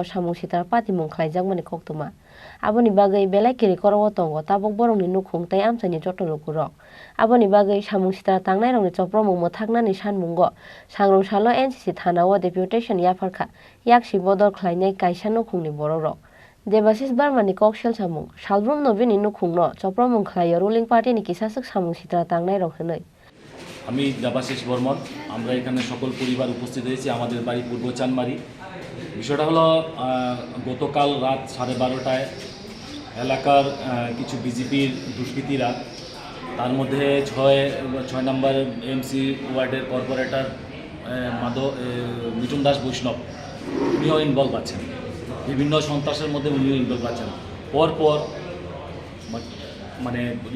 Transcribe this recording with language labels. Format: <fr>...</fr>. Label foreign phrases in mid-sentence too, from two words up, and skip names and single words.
<trp>Samung Shitra Patimung Khlaijangmani Koktuma Abo ni bagai belai kiri korwo tongo tabok borongni Nukhung tai amsani jotolokurok Abo ni bagai Samung Shitra Tangnai Rongni Choprobmung Mwthaknani Sanmungo Sangrong Salo NCC Thanao Deputation Yapharkha Yaksi Bodol Khlainai Kaisa Nukhungni bororok Deputation Barmani Koksel Samung Salbrum Nobini Nukhungno Choprobmung Khlaio</trp> <en>ruling party</en> <trp>ni kisasuk Samung Shitra Tangnai rokhanai</trp> <bn>আমি দেবাশিস বর্মন আমরা এখানে সকল পরিবার উপস্থিত হয়েছি আমাদের বাড়ি পূর্ব চানমারি বিষয়টা হলো গতকাল রাত 12:30টায় এলাকার কিছু বিজেপির দুষ্কৃতীরা তার মধ্যে 6 নম্বর এমসি ওয়ার্ডের কর্পোরেটর মিঠুন দাস বৈষ্ণব উনিও ইনভলভ আছেন বিভিন্ন সন্ত্রাসের মধ্যে উনিও ইনভলভ আছেন পরপর মানে</bn>